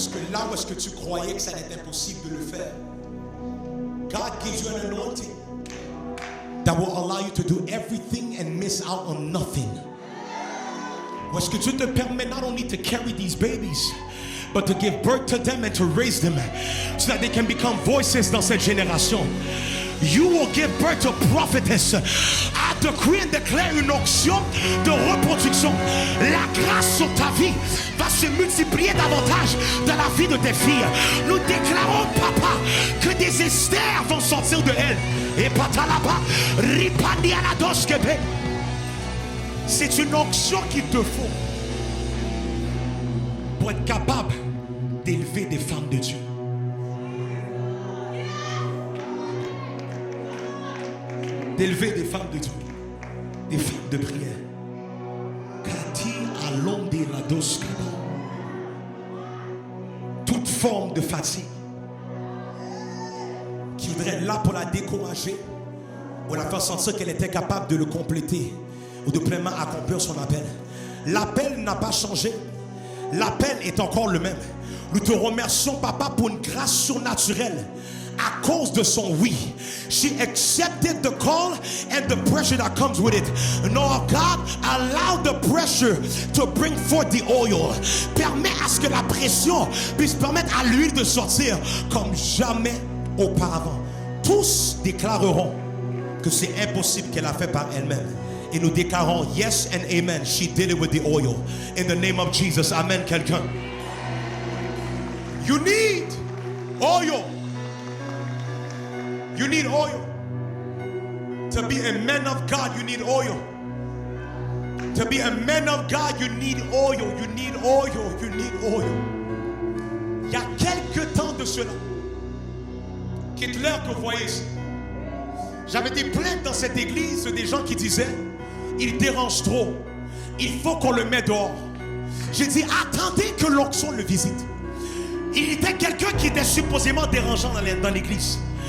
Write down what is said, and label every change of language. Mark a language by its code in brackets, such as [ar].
[fr] Là où est-ce que tu croyais que ça allait être impossible de le faire, [en] God gives you an anointing that will allow you to do everything and miss out on nothing. [fr] Où est-ce que Dieu te permet [en] not only to carry these babies, but to give birth to them and to raise them so that they can become voices [fr] dans cette génération. [en] You will give birth to prophetess. I decree and declare [fr] une onction de reproduction. La grâce sur ta vie va se multiplier davantage dans la vie de tes filles. Nous déclarons, papa, que des Esther vont sortir de elle. Et patalaba, ripandi à la doskebe. C'est une onction qu'il te faut pour être capable d'élever des femmes de Dieu. D'élever des femmes de Dieu, des femmes de prière. Kati alonde la doskaba. Toute forme de fatigue qui voudrait être là pour la décourager ou la faire sentir qu'elle était capable de le compléter ou de pleinement accomplir son appel. L'appel n'a pas changé. L'appel est encore le même. Nous te remercions, papa, pour une grâce surnaturelle. À cause de son oui, [en] she accepted the call and the pressure that comes with it. No, God, allow the pressure to bring forth the oil. [fr] Permets à ce que la pression puisse permettre à l'huile de sortir comme jamais auparavant. Tous déclareront que c'est impossible qu'elle a fait par elle-même. Et nous déclarons [en] yes and amen. She did it with the oil. In the name of Jesus. Amen, [fr] quelqu'un. [en] You need oil. You need oil. To be a man of God, you need oil. To be a man of God, you need oil. You need oil. You need oil. [fr] Il y a quelques temps de cela, Hitler que vous voyez ici, j'avais des plaintes dans cette église des gens qui disaient il dérange trop, il faut qu'on le mette dehors. J'ai dit attendez que l'onction le visite. Il était quelqu'un qui était supposément dérangeant dans l'église.